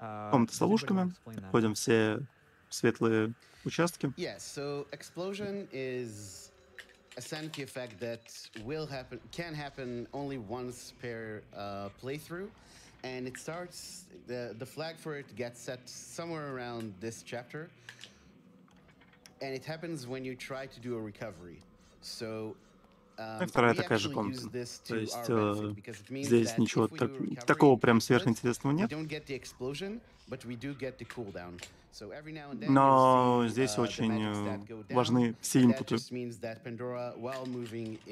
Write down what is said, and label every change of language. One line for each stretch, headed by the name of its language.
Russian: Комната с ловушками. Ходим все светлые участки.
English: Yeah, so explosion is a sanity effect that can happen only once per playthrough, and it starts. The flag for it gets set somewhere around this chapter, and it happens when you try to do a recovery. So.
Russian: Вторая такая же комната. То есть здесь ничего такого прям сверхинтересного нет. Но здесь очень важны все инпуты.